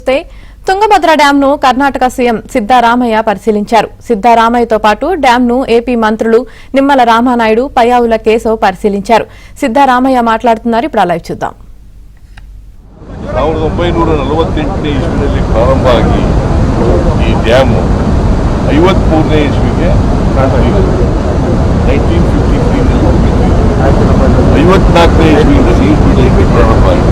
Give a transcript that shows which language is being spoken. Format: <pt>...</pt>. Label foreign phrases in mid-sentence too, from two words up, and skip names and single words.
<te>తుంగభద్ర డ్యాంను కర్ణాటక సీఎం సిద్దరామయ్య పరిశీలించారు. సిద్దరామయ్యతో పాటు డ్యాంను ఏపీ మంత్రులు నిమ్మల రామానాయుడు, పయ్యావుల కేశవ్ పరిశీలించారు. సిద్దరామయ్య మాట్లాడుతున్నారు. ఇప్పుడు లైవ్ చూద్దాం.</te> <kn>1948ನೇ ಇಸ್ವಿನಲ್ಲಿ ಪ್ರಾರಂಭ ಆಗಿ ಈ ಡ್ಯಾಮ್ 53ನೇ ಇಸ್ವಿಗೆ 1953ನಲ್ಲಿ 54ನೇ ಇಸ್ವಿಯಿಂದ ನೀರು ಬಿಡಲಿಕ್ಕೆ ಪ್ರಾರಂಭ ಆಯಿತು.</kn>